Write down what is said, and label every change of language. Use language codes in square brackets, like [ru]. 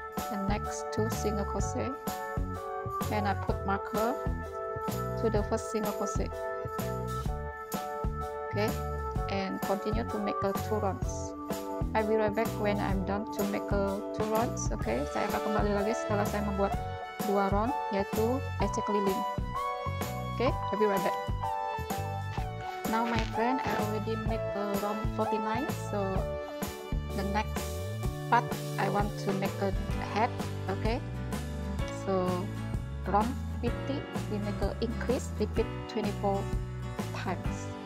[en] And next 2 single crochet, and I put marker to the first single crochet. Okay, and continue to make a 2 rounds. I will be right back when I'm done to make a 2 rounds. [id] Okay, saya akan kembali lagi setelah saya membuat 2 round, yaitu SC keliling. [en] Okay, I will be right back. Now my friend, I already make a round 49, so the next part I want to make a head. Okay, so round 50 we make a increase, repeat 24 times.